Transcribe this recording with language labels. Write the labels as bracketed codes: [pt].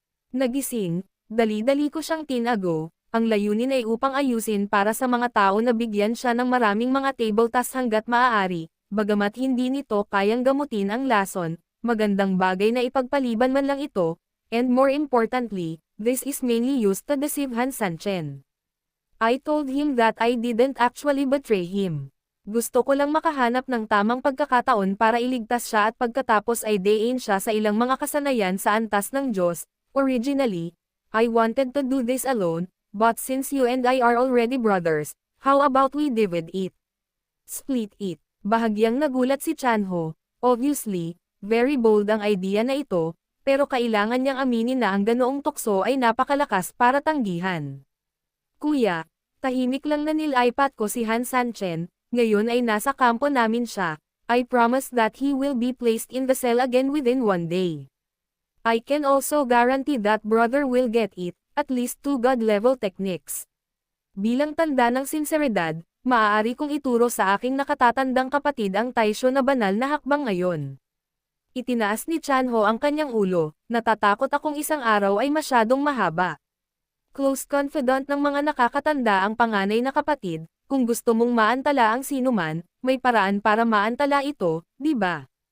[tl] Nagising, dali-dali ko siyang tinago, ang layunin ay upang ayusin para sa mga tao na bigyan siya ng maraming mga table tasks hanggat maaari, bagamat hindi nito kayang gamutin ang lason, magandang bagay na ipagpaliban man lang ito, [en] and more importantly, this is mainly used to deceive Han Sanchen. I told him that I didn't actually betray him. [tl] Gusto ko lang makahanap ng tamang pagkakataon para iligtas siya at pagkatapos ay dayin siya sa ilang mga kasanayan sa antas ng Diyos. [en] Originally, I wanted to do this alone, but since you and I are already brothers, how about we divide it? Split it. [tl] Bahagyang nagulat si Chanho. Obviously, [en] very bold [tl] ang idea na ito, pero kailangan niyang aminin na ang ganoong tukso ay napakalakas para tanggihan. Kuya, tahimik lang na nil-iPad ko si Han Sanchen, ngayon ay nasa kampo namin siya. [en] I promise that he will be placed in the cell again within 1 day. I can also guarantee that brother will get it, at least 2 God-level techniques. [tl] Bilang tanda ng sinseridad, maaari kong ituro sa aking nakatatandang kapatid ang taisyo na banal na hakbang ngayon. Itinaas ni Chanho ang kanyang ulo, natatakot akong isang araw ay masyadong mahaba. [en] Close confidant [tl] ng mga nakakatanda ang panganay na kapatid, kung gusto mong maantala ang sinuman, may paraan para maantala ito, di ba?